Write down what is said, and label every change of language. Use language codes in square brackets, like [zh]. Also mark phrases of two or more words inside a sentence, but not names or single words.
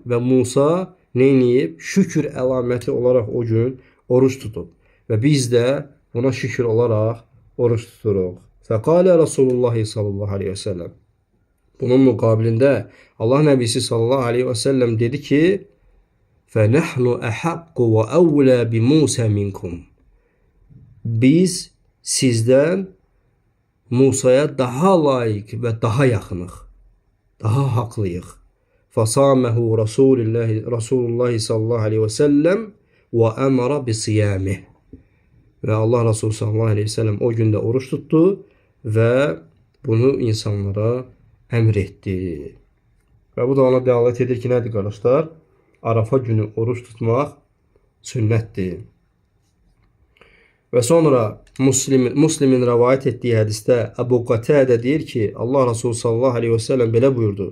[az] Və Musa neyniyib? Şükür əlaməti olaraq o gün oruç tutub. Və biz də buna şükür olaraq oruç tuturuq. [ar] فقال رسول الله صلى الله عليه وسلم. [az] Bunun müqabilində Allah Nəbisi [ar] صلى الله عليه وسلم [az] dedi ki, [ar] فَنَحْنُ أَحَقُّ وَأَوْلَى بِمُوسَى مِنْكُمْ. [az] Biz sizdən Musaya daha layiq və daha yaxınıq, daha haqlıyıq. [ar] فَصَامَهُ رسول الله صلى الله عليه وسلم وَأَمَرَ بِصِيَامِهِ. [az] Və Allah Resulü [ar] صلى الله عليه وسلم [az] o gündə oruç tutdu və bunu insanlara əmr etdi. Və bu da ona dəlalət edir ki, nədir qardaşlar? Arafa günü oruç tutmaq sünnətdir. Və sonra Müslimin rəvayət etdiyi hədisdə Əbu Qatadə deyir ki, Allah Resulü [ar] صلى الله عليه وسلم [az] belə buyurdu.